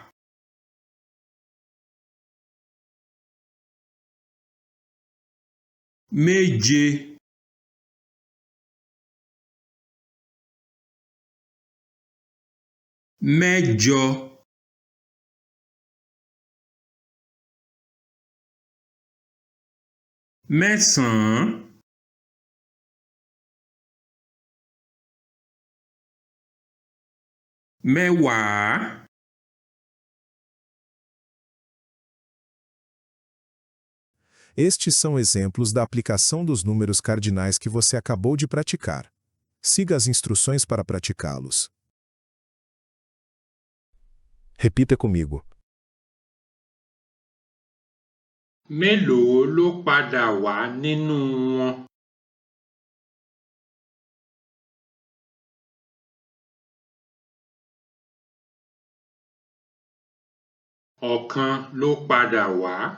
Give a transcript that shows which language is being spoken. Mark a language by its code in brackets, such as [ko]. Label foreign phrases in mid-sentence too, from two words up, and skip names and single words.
[yo] méje, mẹ́jọ, mẹ́sàn-án, mẹ́wàá, [pt] Estes são exemplos da aplicação dos números cardinais que você acabou de praticar. Siga as instruções para praticá-los. Repita comigo. [yo] mélòó ló padà wá nínú wọn? Ọ̀kan ló padà wá.